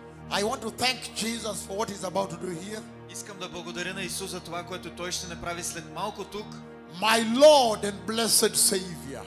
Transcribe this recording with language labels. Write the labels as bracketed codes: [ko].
[en] I want to thank Jesus for what he's about to do here. [bg] Искам да благодаря на Исус за това, което Той ще направи след малко тук. [en] My Lord and blessed Savior.